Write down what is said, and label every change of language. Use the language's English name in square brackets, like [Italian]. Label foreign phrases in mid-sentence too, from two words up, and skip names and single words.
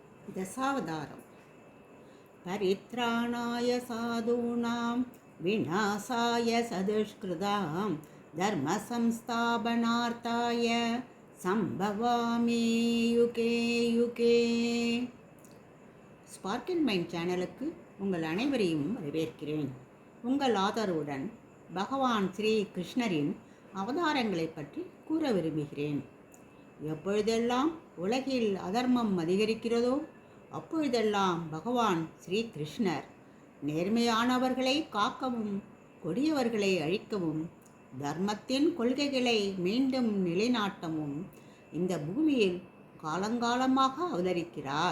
[Sanskrit] दशावतारम् परित्राणाय साधूनां विनाशाय सदुष्कृतां धर्मसंस्थापनार्थाय संभवामि युगे युगे. [Tamil] ஸ்பார்க்கின் மைண்ட் சேனலுக்கு உங்கள் அனைவரையும் வரவேற்கிறேன். உங்கள் ஆதரவுடன் பகவான் ஸ்ரீ கிருஷ்ணரின் அவதாரங்களை பற்றி கூற விரும்புகிறேன். எப்பொழுதெல்லாம் உலகில் அதர்மம் அதிகரிக்கிறதோ அப்பொழுதெல்லாம் பகவான் ஸ்ரீ கிருஷ்ணர் நேர்மையானவர்களை காக்கவும் கொடியவர்களை அழிக்கவும் தர்மத்தின் கொள்கைகளை மீண்டும் நிலைநாட்டவும் இந்த பூமியில் காலங்காலமாக அவதரிக்கிறார்.